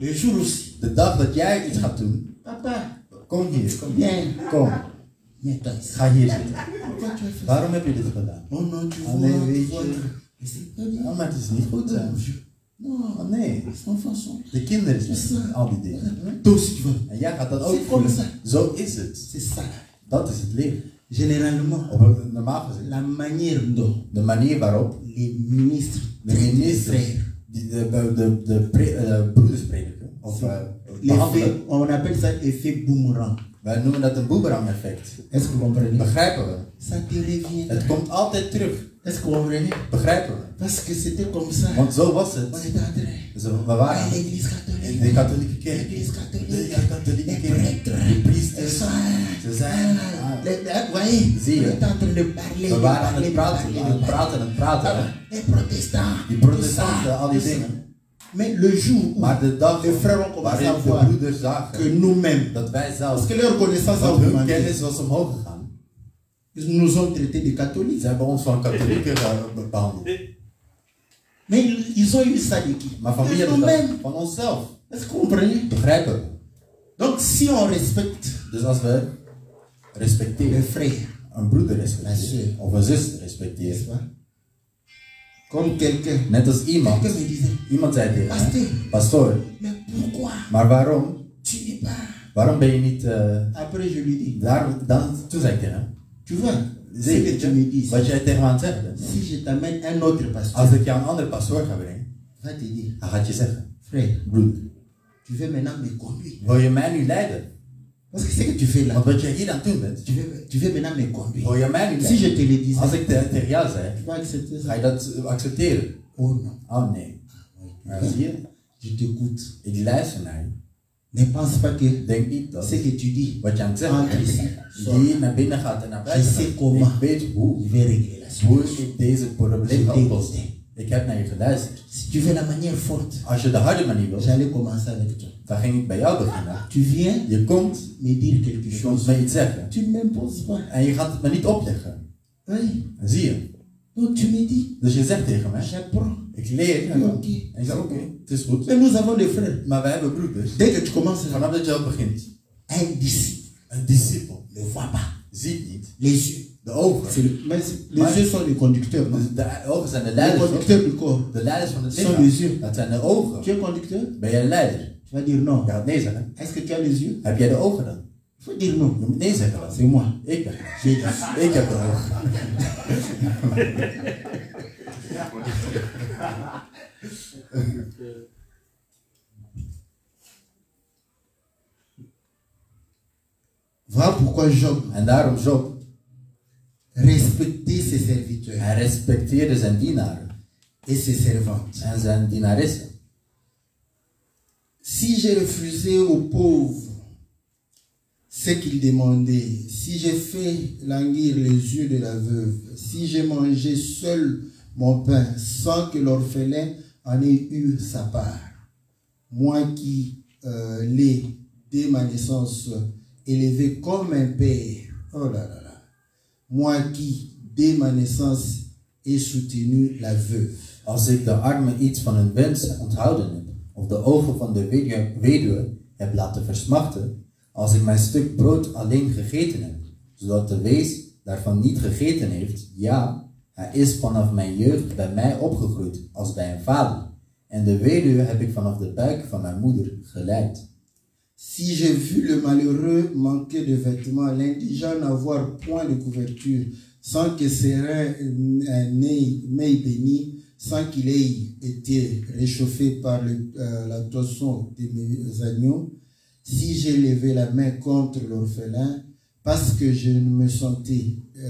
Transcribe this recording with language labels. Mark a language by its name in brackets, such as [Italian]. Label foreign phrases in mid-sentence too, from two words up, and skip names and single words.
[French] Le jour aussi. [Dutch] De dag dat jij iets gaat doen, Papa, kom hier, kom hier. [French] viens. [Dutch] Kom, [French] Viens-toi ici. [Dutch] ga hier zitten. [French] Pourquoi tu as fait ça? [Dutch] Waarom heb je dit gedaan? [French] Oh non, tu Ah, vois. [Dutch] nee, [French] tu [Dutch] weet [French] vois. [Dutch] je. [French] Mais c'est pas bien. [Dutch] Oh, maar het is niet goed. Hè. [French] Non, [Dutch] Oh, nee, [French] les enfants sont. [Dutch] de kinderen zijn al die dingen. [French] Toi aussi tu vas. [Dutch] En jij gaat dat ook [French] C'est comme [Dutch] voelen. [French] ça. [Dutch] Zo is het. [French] C'est ça. [Dutch] Dat is het leven. [French] Généralement, [Dutch] Op een normaal gezien. [French] la manière dont [Dutch] De manier waarop [French] les ministres [Dutch] de [French] traitent les [Dutch] ministers [French] frères, [Dutch] de broeders prediken. Of behandelen. [French] l'effet, on appelle ça effet boomerang. [Dutch] Wij noemen dat een boomerang effect. [French] Est-ce que vous comprenez? [Dutch] Begrijpen we? [French] Ça te revient. [Dutch] Het komt altijd terug. [French] Est-ce que vous comprenez? [Dutch] Begrijpen we? [French] Parce que c'était comme ça. [Dutch] Want zo was [French] On [Dutch] het. [French] était en train. [Dutch] Dus we waren [French] À l'église catholique. [Dutch] in de katholieke kerk. [French] L'église [Dutch] De [French] catholique. [Dutch] katholieke [French] Les [Dutch] kerk. [French] prêtres. [Dutch] De [French] Et [Dutch] priesters. [French] ça. [Dutch] Ze zijn. [French] Vous voyez? [Dutch] Zie je? [French] On était en train de parler. [Dutch] We waren aan [French] de [Dutch] het [French] parler, [Dutch] praten, aan het praten. hè. [French] Les protestants. [Dutch] Die [French] tout [Dutch] protestanten, [French] ça, [Dutch] al die [French] tout ça. [Dutch] dingen. [French] Mais le jour où [Dutch] Maar de dag [French] les frères ont commencé [Dutch] waarin [French] à [Dutch] de [French] voir [Dutch] broeders [French] que [Dutch] zagen [French] nous-mêmes, [Dutch] dat wij zelf, [French] parce que leur connaissance a [Dutch] dat hun [French] augmenté, [Dutch] kennis was omhoog gegaan. [French] ils nous ont traités de catholiques. [Dutch] Ze hebben ons van katholieken behandeld. [French] Mais ils ont eu ça de qui? [Dutch] Maar van wie [French] De [Dutch] hebben we [French] nous-mêmes. [Dutch] dat? Van onszelf. [French] Est-ce que vous comprenez? [Dutch] Begrijpen we? [French] Donc si on respecte [Dutch] Dus als we [French] les [Dutch] respecteren, [French] frères, [Dutch] een broeder [French] La [Dutch] respecteren [French] sœur. [Dutch] of een zus [French] N'est-ce [Dutch] respecteren. [French] pas? Comme quelqu'un. [Dutch] Net als iemand, [French] Quelqu'un me disait, [Dutch] iemand zei tegen [French] Pasteur, [Dutch] mij, pastoor, [French] mais pourquoi [Dutch] maar waarom? [French] tu n'es pas... [Dutch] Waarom ben je niet [French] Après, je lui dis, [Dutch] daar? Toen zei ik tegen hem, [French] tu vois, ce que [Dutch] zeker, [French] tu me dis, [Dutch] wat jij tegen me aan het zeggen bent. [French] si je t'amène un autre pasteur, [Dutch] Als ik jou een andere pastoor ga brengen, [French] va te dire, [Dutch] hij gaat je zeggen, [French] frère, [Dutch] broeder, [French] tu veux maintenant me conduire. [Dutch] wil je mij nu leiden? [French] Parce que c'est que tu fais là. [Dutch] Want wat jij hier aan het doen bent, [French] Tu veux maintenant me conduire. [Dutch] wil je mij nu [French] Si je [Dutch] leiden? [French] te le disais, [Dutch] Als ik tegen jou zei, [French] tu vas accepter [Dutch] ga [French] ça? [Dutch] je dat accepteren? [French] Oh non. [Dutch] Oh nee. Maar zie je, [French] Je t'écoute. [Dutch] ik luister naar je. [French] Ne pense pas que [Dutch] Denk niet dat [French] ce que tu dis, [Dutch] wat je aan het zeggen [French] entre [Dutch] bent, [French] ici, sort. [Dutch] die naar binnen gaat en naar [French] Je [Dutch] buiten [French] sais [Dutch] gaat. [French] comment [Dutch] Ik weet [French] je [Dutch] hoe [French] vais régler la [Dutch] hoe [French] situation. [Dutch] ik deze probleem [French] Je [Dutch] ga [French] t'ai [Dutch] oplossen. [French] écouté. [Dutch] Ik heb naar je geluisterd. [French] Si tu veux la manière forte, [Dutch] Als je de harde manier wilt, [French] j'allais commencer avec toi. [Dutch] dan ging ik bij jou beginnen. [French] Tu viens [Dutch] Je komt, [French] me dire quelque [Dutch] je komt [French] chose. [Dutch] me iets zeggen. [French] Tu ne m'imposes pas. [Dutch] En je gaat het me niet opleggen. [French] Oui. [Dutch] Zie je? [French] Donc tu me dis, [Dutch] Dus je zegt tegen mij, [French] j'apprends. [Dutch] ik leer. [French] Oui, [Dutch] En [French] ok. [Dutch] ik zeg oké, het is goed. [French] Mais nous avons des frères. [Dutch] Maar wij hebben broeders. [French] Dès que tu commences, [Dutch] Vanaf dat je al begint, [French] un disciple [Dutch] een discipel [French] ne voit pas. [Dutch] ziet niet. [French] Les yeux. [Dutch] De ogen. [French] Mais les yeux sont les conducteurs, non? [Dutch] De ogen zijn de [French] Les [Dutch] leiders. [French] conducteurs du corps. [Dutch] De leiders van het [French] Ce sont les [Dutch] lichaam. [French] yeux. [Dutch] Dat zijn de ogen. [French] Tu es conducteur? [Dutch] Ben jij een leider? [French] Tu vas dire non. [Dutch] Je gaat nee zeggen. [French] Est-ce que tu as les yeux? [Dutch] Heb jij de ogen dan? [French] Il faut dire non. [Dutch] Je moet nee zeggen dan. [French] C'est moi. [Dutch] Ik ben. [French] J'ai dit. [Dutch] Ik heb de ogen. [French] Voilà pourquoi Job [Dutch] En daarom Job, [French] respectait ses serviteurs [Dutch] hij respecteerde zijn dienaren [French] et ses servantes. [Dutch] en zijn dienaressen. [French] Si j'ai refusé aux pauvres ce qu'ils demandaient, si j'ai fait languir les yeux de la veuve, si j'ai mangé seul mon pain sans que l'orphelin en ait eu sa part, moi qui l'ai dès ma naissance élevé comme un père, oh là là là, moi qui dès ma naissance ai soutenu la veuve. [Dutch] Als ik de armen iets van hun wens onthouden heb, of de ogen van de weduwe heb laten versmachten, als ik mijn stuk brood alleen gegeten heb, zodat de wees daarvan niet gegeten heeft, ja, hij is vanaf mijn jeugd bij mij opgegroeid als bij een vader, en de weduwe heb ik vanaf de buik van mijn moeder geleid. [French] Si j'ai vu le malheureux manquer de vêtements, l'indigent n'avoir point de couverture, sans que ses reins m'aient béni, sans qu'il ait été réchauffé par la toisson de mes agneaux, si j'ai levé la main contre l'orphelin, parce que je me sentais